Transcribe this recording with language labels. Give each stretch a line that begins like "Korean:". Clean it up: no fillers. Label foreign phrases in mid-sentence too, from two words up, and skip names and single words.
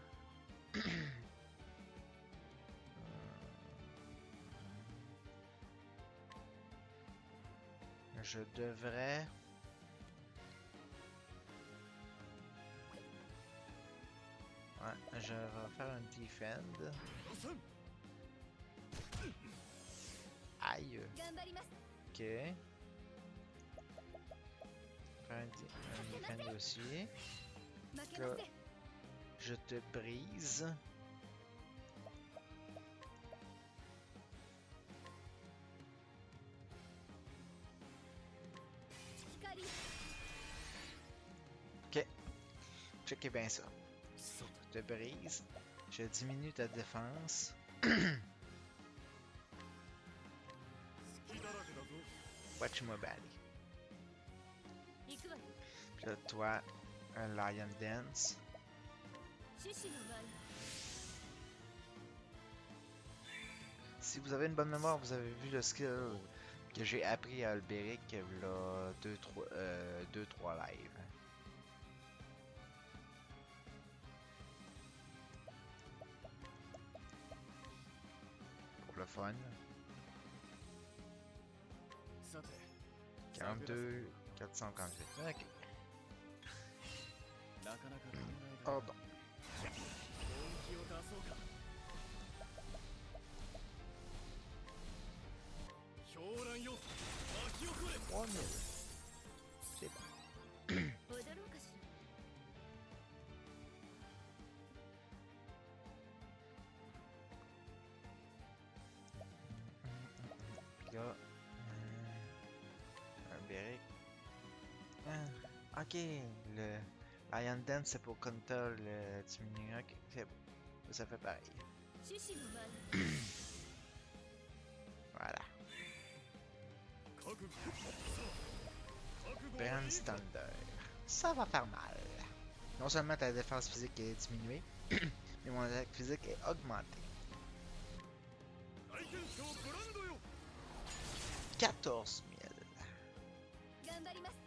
French: Je devrais... Ouais, je vais faire un defend. Aïe.
Japanese: 頑張ります
French: Ok. Faire un defend aussi.
Japanese: 負けません
French: Je te brise. Checkez bien ça. Je te brise. Je diminue ta défense. Watch-moi baller.
Japanese: 行くわよ
French: Puis là, toi, un Lion Dance.
Japanese: 獅子の舞
French: Si vous avez une bonne mémoire, vous avez vu le skill que j'ai appris à Alberic il y a 2-3 lives. Pour le fun.
Japanese: さて
French: 42, 458. Ok.
Japanese: なかなか考えた
French: Pardon.
Japanese: 本気を出そうか狂乱よ巻き起これ
French: 3000. C'est bon.
Japanese: 踊ろうかしら
French: Hum, là. Un Beric. Ok, le Lion Dance c'est pour counter le diminuer. Ok, c'est bon. Ça fait pareil.
Japanese: 獅子の舞
French: Voilà.
Japanese: 覚悟覚悟はいい Brand か
French: Standard. Ça va faire mal. Non seulement ta défense physique est diminuée, mais mon attaque physique est augmentée.
Japanese: 大天将ブランドよ
French: 14 000.
Japanese: 頑張ります